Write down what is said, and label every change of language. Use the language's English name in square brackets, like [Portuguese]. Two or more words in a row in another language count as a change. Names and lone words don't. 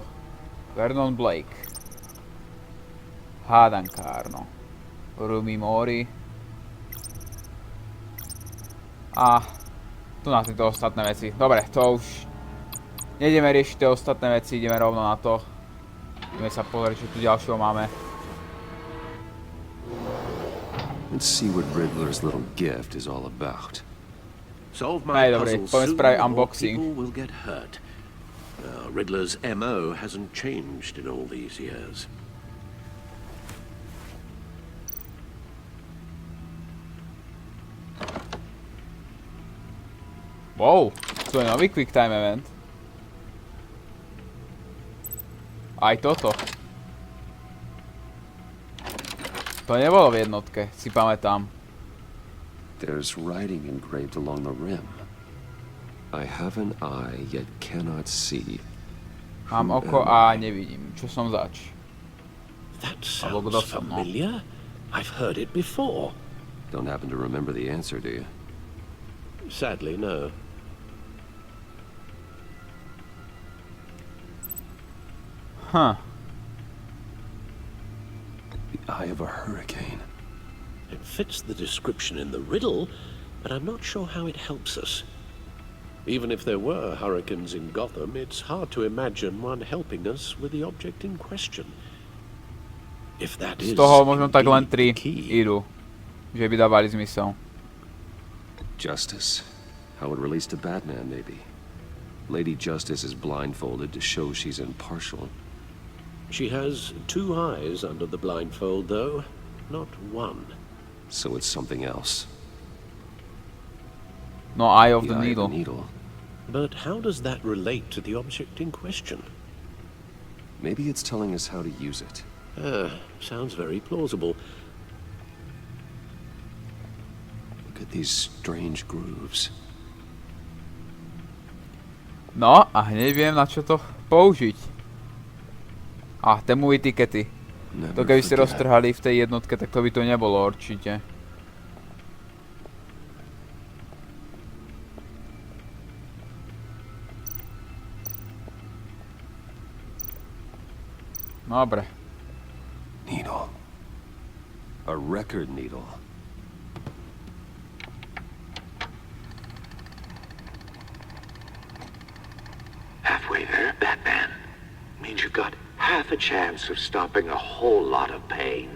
[Slovak] Vernon Blake. Hádankárno. Rumi Mori. A tu na tieto ostatné veci. Dobre, to už nejdeme riešiť tie ostatné veci, ideme rovno na to. Ideme sa pozrieť, čo tu ďalšieho máme. [English] Let's see what Riddler's little gift is all about. Solve my [Slovak] dobre, [English] puzzle [Slovak] poďme [English] soon, [Slovak] spraviť [English] or [Slovak] unboxing. [English] people will get hurt. Riddler's MO hasn't changed in all these years. [Slovak] Wow, to je nový [English] quick time event. [Slovak] Aj toto. To nebolo v jednotke, si pamätám. [English] There's writing engraved along the rim. I have an eye, yet cannot see. [Slovak] Mám oko a nevidím. Čo som zač? [English] That [Slovak] Alebo kto [English] sounds [Slovak] som, no? [English] familiar. I've heard it before. Don't happen to remember the answer, do you? Sadly, no. Huh. The eye of a hurricane. It fits the description in the riddle, but I'm not sure how it helps us. Even if there were hurricanes in Gotham, it's hard to imagine one helping us with the object in question. If that [Slovak] Z [English] is [Slovak] toho možno tak len [English] indeed [Slovak] 3 [English] the key. [Slovak] idú. Že by dávali zmysel. [English] Justice. How it relates to Batman, maybe. Lady Justice is blindfolded to show she's impartial. She has 2 eyes under the blindfold, though, not 1. So it's something else. No, Eye of The the eye Needle. of the needle. But how does that relate to the object in question? Maybe it's telling us how to use it. Sounds very plausible. Look at these strange grooves. [Slovak] No, a hneď viem, na čo to použiť. Tému etikety. To keby ste roztrhali v tej jednotke, tak to by to nebolo určite. Dobre. [English] Needle. A record needle. Halfway there, Batman. Means you've got half a chance of stopping a whole lot of pain.